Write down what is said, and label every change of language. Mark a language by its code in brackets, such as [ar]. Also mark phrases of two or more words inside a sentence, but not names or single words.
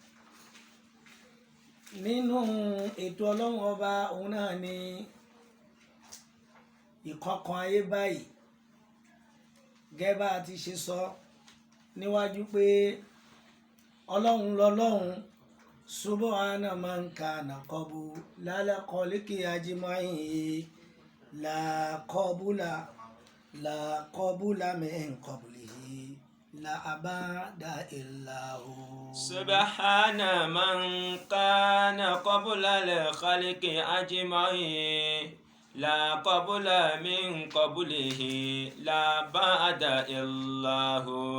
[yo] Nínú ètò ọlọ́run ọba, òun náà ni ìkọ̀kan ayé báyìí, gẹ́gẹ́ bá a ti ṣe sọ níwájú pé ọlọ́run lọ́lọ́run [ar] سبحان من كان قبل الخلق أجمعين لا قبل من قبله لا أبد إلا هو. سبحان من كان قبل الخلق أجمعين لا قبل من قبله لا بعد إلا هو.